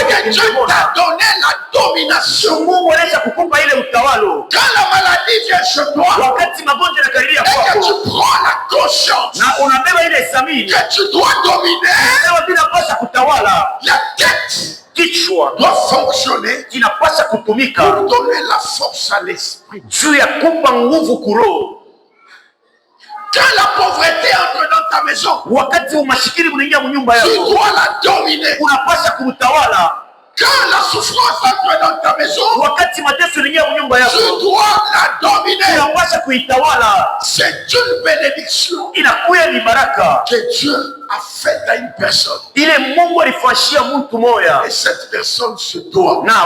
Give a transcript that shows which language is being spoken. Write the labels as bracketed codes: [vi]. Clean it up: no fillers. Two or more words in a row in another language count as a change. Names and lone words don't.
[sw] kinakuwa [fr] que Dieu t'a [sw] kimepona. [fr] donné la domination. [sw] Mungu anaisha kukupa ile utawalo. [fr] Quand la maladie vient chez toi [sw] Wakati magonjwa yanakaribia [fr] et que [sw] kwako [fr] tu prends la conscience [sw] na unabeba ile zamiri, [fr] que tu dois dominer, [sw] sema tunapaswa kutawala. [fr] la tête [sw] Kichwa [fr] doit fonctionner [sw] kinapaswa kutumika [fr] pour donner la force à l'esprit. [sw] juu ya kupa nguvu kuroho. [fr] Quand la pauvreté entre dans ta maison, [sw] Wakati umashikiri unaingia mnyumba [fr] tu [sw] yako, [fr] dois la dominer. [sw] unapaswa kumtawala. [fr] Quand la souffrance entre dans ta maison, tu dois la dominer. C'est une bénédiction que Dieu a faite à une personne. Et cette personne se doit.